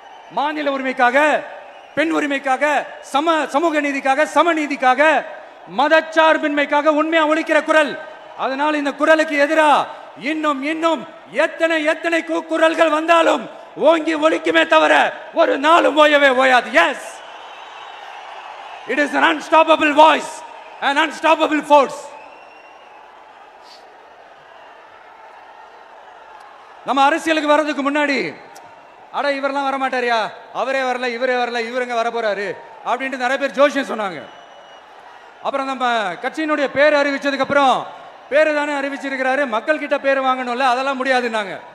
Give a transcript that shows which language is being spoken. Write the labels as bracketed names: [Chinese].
[Tamil] மாநில உரிமைக்காக, பெண் உரிமைக்காக, சமூக நீதிக்காக, சமநீதிக்காக, மதச்சார்பின்மைக்காக உண்மையா ஒலிக்கிற குரல். அதனால் இந்த குரலுக்கு எதிரா இன்னும் இன்னும் எத்தனை எத்தனை குரல்கள் வந்தாலும் ஓங்கி ஒலிக்குமே தவிர ஒரு நாளும் ஓயவே ஓயாது. [English] Yes, it is an unstoppable voice, an unstoppable force. [Tamil] நம்ம அரசியலுக்கு வர்றதுக்கு முன்னாடி அட இவரெல்லாம் வரமாட்டாரியா, அவரே வரல, இவரே வரல, இவருங்க வர போறாரு அப்படின்ட்டு நிறைய பேர் ஜோசியம் சொன்னாங்க. அப்புறம் நம்ம கட்சியினுடைய பேர் அறிவிச்சதுக்கு அப்புறம் பேரு தானே அறிவிச்சிருக்கிறாரு, மக்கள் கிட்ட பேர் வாங்கணும்ல, அதெல்லாம் முடியாதுன்னாங்க.